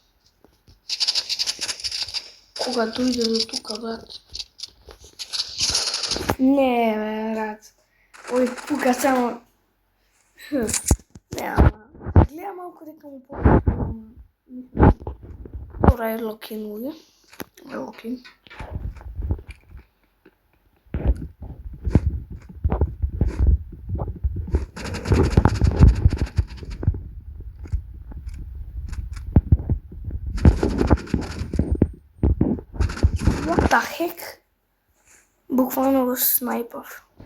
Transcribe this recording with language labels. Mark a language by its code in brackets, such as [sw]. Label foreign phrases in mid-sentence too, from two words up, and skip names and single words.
[mk] Кога дојде до тука, брат. Не, брат. Ој, пука само. Не, ама. Гледам малко дека му попуштам. Добра е локин луѓе. Локин. [en] What the heck? [mk] Буквално го снайпав.